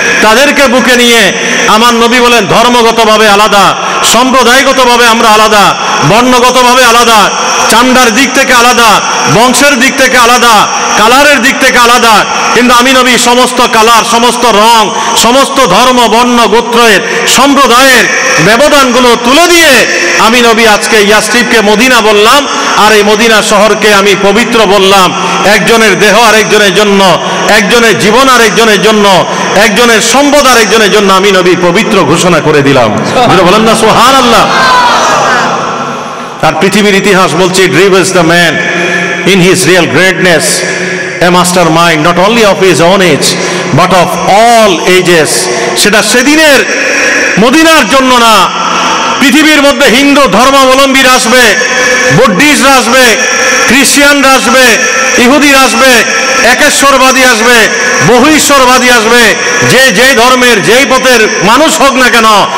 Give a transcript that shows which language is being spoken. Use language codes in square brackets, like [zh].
[bn] তাদেরকে বুকে নিয়ে আমার নবী বলেন, ধর্মগতভাবে আলাদা, সম্প্রদায়গতভাবে আমরা আলাদা, বর্ণগতভাবে আলাদা, চান্দার দিক থেকে আলাদা, বংশের দিক থেকে আলাদা, কালারের দিক থেকে আলাদা, কিন্তু আমি নবী সমস্ত কালার, সমস্ত রং, সমস্ত ধর্ম, বর্ণ, গোত্রের, সম্প্রদায়ের ব্যবধানগুলো তুলে দিয়ে আমি নবী আজকে ইয়াসরিবকে মদিনা বললাম, আর এই মদিনা শহরকে আমি পবিত্র বললাম। একজনের দেহ আরেকজনের জন্য, একজনের জীবন আরেকজনের জন্য, একজনের সম্পদ আরেকজনের জন্য আমি নবী পবিত্র ঘোষণা করে দিলাম। বলেন না সুবহানাল্লাহ। আর পৃথিবীর ইতিহাস বলছে, [en] it reveals the man in his real greatness a mastermind not only of his own age but of all ages. [bn] সেটা সেদিনের মদিনার জন্য না, পৃথিবীর মধ্যে হিন্দু ধর্মাবলম্বীরা আসবে, বুদ্ধিস্টরা আসবে, খ্রিস্টানরা আসবে, ইহুদিরা আসবে, একেশ্বরবাদী আসবে, বহু ঈশ্বরবাদী আসবে, যে যেই ধর্মের যেই পথের মানুষ হোক না কেন,